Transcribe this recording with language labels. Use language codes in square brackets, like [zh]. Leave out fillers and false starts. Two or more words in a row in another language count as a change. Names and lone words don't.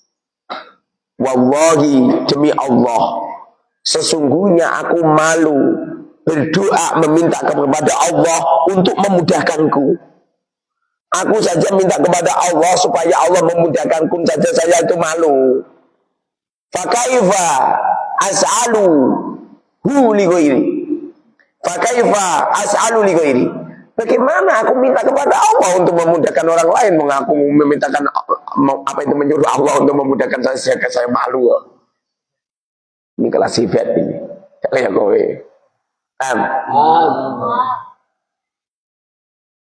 [id] Wallahi, demi Allah, sesungguhnya aku malu berdoa meminta kepada Allah untuk memudahkanku. Aku saja minta kepada Allah supaya Allah memudahkanku saja, saya itu malu. [ar] فكيف أسأله لغيري. فكيف أسأل لغيري. [id] Bagaimana aku minta kepada Allah untuk memudahkan orang lain, mengaku memintakan apa itu, menyuruh Allah untuk memudahkan saya malu. Ini kelas sifat ini. Kayak kowe.